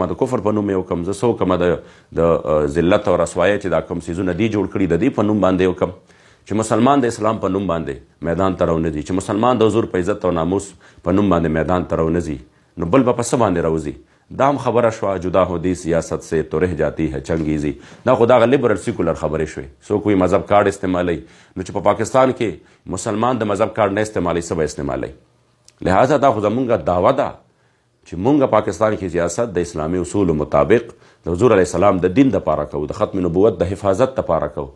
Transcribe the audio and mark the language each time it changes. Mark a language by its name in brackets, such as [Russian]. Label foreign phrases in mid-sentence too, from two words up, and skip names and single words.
[Pashto] وکړم د کفر په نوم یې وکړم زه څه وکړم د ذلت او رسوایۍ چې دا کوم څیزونه دي جوړ کړي د دې په نوم باندې وکړم چې مسلمان د اسلام په نوم باندې میدان ته راونه ځي چې مسلمان د حضور په عزت او ناموس په نوم باندې میدان ته راونه ځي نو بل به په څه باندې راوځي دا هم خبره شوه [Urdu] جدا هودی سیاست سے تو رہ جاتی ہے چنگیزی [Pashto] دا خو دغه [English] liberal secular [Pashto] خبرې شوې څوک وایي مذهب کارډ استعمالوي نو چې په پاکستان کې مسلمان د مذهب کارډ نه استعمالوي څه به استعمالوي لہذا دا خو زمونږ دعوه ده چې مونږ پاکستان کې سیاست د اسلامي اصولو مطابق د حضور [Arabic] علیه السلام [Pashto] د دین دپاره کوو، د ختم نبوت د حفاظت دپاره کوو.